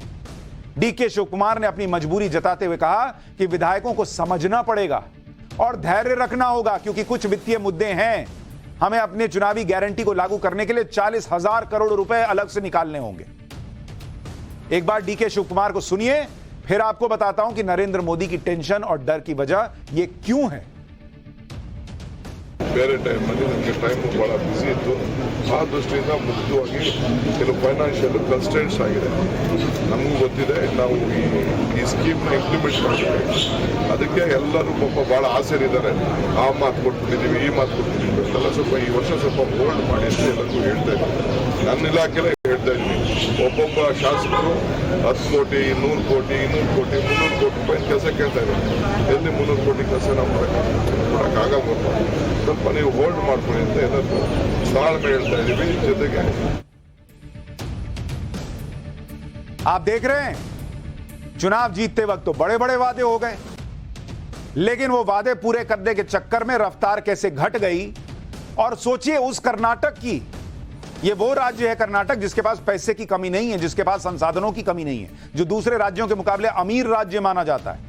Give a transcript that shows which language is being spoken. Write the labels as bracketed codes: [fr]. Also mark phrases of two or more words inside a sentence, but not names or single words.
[hi] डीके शिव कुमार ने अपनी मजबूरी जताते हुए कहा कि विधायकों को समझना पड़ेगा और धैर्य रखना होगा, क्योंकि कुछ वित्तीय मुद्दे हैं। हमें अपने चुनावी गारंटी को लागू करने के लिए 40,000 करोड़ रुपए अलग से निकालने होंगे। एक बार डीके शिव कुमार को सुनिए, फिर आपको बताता हूं कि नरेंद्र मोदी की टेंशन और डर की वजह ये क्यों है। [kn] ಬೇರೆ ಟೈಮಲ್ಲಿ ನಮಗೆ ಟೈಮ್ ಭಾಳ ಬ್ಯುಸಿ ಇತ್ತು. ಆ ದೃಷ್ಟಿಯಿಂದ ಮುಖ್ಯವಾಗಿ ಕೆಲವು [en] financial constants [kn] ಆಗಿದೆ. ನಮಗೂ ಗೊತ್ತಿದೆ, ನಾವು ಈ ಸ್ಕೀಮ್ನ ಇಂಪ್ಲಿಮೆಂಟ್ ಮಾಡಬೇಕು. ಅದಕ್ಕೆ ಎಲ್ಲರೂ ಪಾಪ ಭಾಳ ಆಸೆರಿದ್ದಾರೆ. ಆ ಮಾತು ಕೊಟ್ಬಿಟ್ಟಿದ್ದೀವಿ, ಈ ಮಾತು ಕೊಟ್ಬಿಟ್ಟಿದ್ದೀವಿ ಅಂತೆಲ್ಲ ಸ್ವಲ್ಪ ಈ ವರ್ಷ ಸ್ವಲ್ಪ ಹೋಲ್ಡ್ ಮಾಡಿ ಅಂತ ಎಲ್ಲರಿಗೂ ಹೇಳ್ತಾ ಇದ್ದೀನಿ. ನನ್ನ ಇಲಾಖೆಲೇ ಹೇಳ್ತಾ ಇದ್ದೀನಿ, ಒಬ್ಬೊಬ್ಬ ಶಾಸಕರು 10 ಕೋಟಿ 100 ಕೋಟಿ 200 ಕೋಟಿ 300 ಕೋಟಿ ರೂಪಾಯಿ ಕೆಲಸ ಕೇಳ್ತಾ ಇದ್ದಾರೆ. ಎಲ್ಲಿ 300 ಕೋಟಿ ಕೆಲಸ ನಾವು ಕೊಡೋಕ್ಕಾಗಬೇಕು, ಸ್ವಲ್ಪ ನೀವು ಹೋಲ್ಡ್ ಮಾಡ್ಕೊಳ್ಳಿ ಅಂತ ಎಲ್ಲರಿಗೂ ತಾಳ್ಮೆ ಹೇಳ್ತಾ ಇದ್ದೀವಿ. ಜೊತೆಗೆ [hi] आप देख रहे हैं चुनाव जीतते वक्त तो बड़े बड़े वादे हो गए, लेकिन वो वादे पूरे करने के चक्कर में रफ्तार कैसे घट गई। और सोचिए उस कर्नाटक की, ये वो राज्य है कर्नाटक जिसके पास पैसे की कमी नहीं है, जिसके पास संसाधनों की कमी नहीं है, जो दूसरे राज्यों के मुकाबले अमीर राज्य माना जाता है।